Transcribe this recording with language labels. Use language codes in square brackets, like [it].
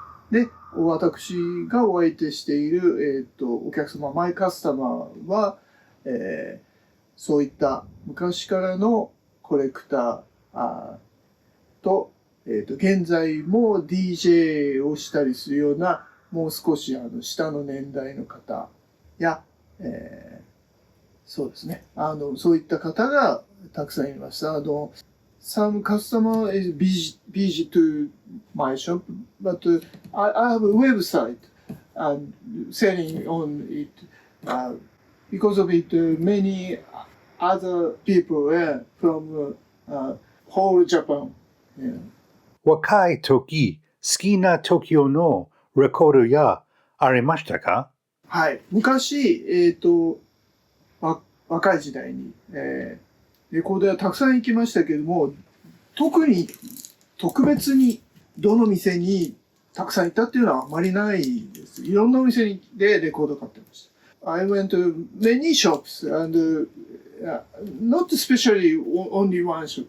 [ja] で、私がお相手している、お客様、マイカスタマーは、そういった昔からのコレクターと、現在も DJ をしたりするような、もう少し下の年代の方や、そうですね。そういった方がたくさんいました。 [en] Some customer is busy to my shop, but I have a website and selling on it. Because of it, many other people from whole Japan. Yeah. [ja] 若い時、好きな時のレコードやありましたか？はい。昔、若い時代に、レコード屋たくさん行きましたけれども、特別にどの店にたくさん行ったっていうのはあまりないです。いろんなお店でレコード買ってました。 [en] I went to many shops and not especially only one shop.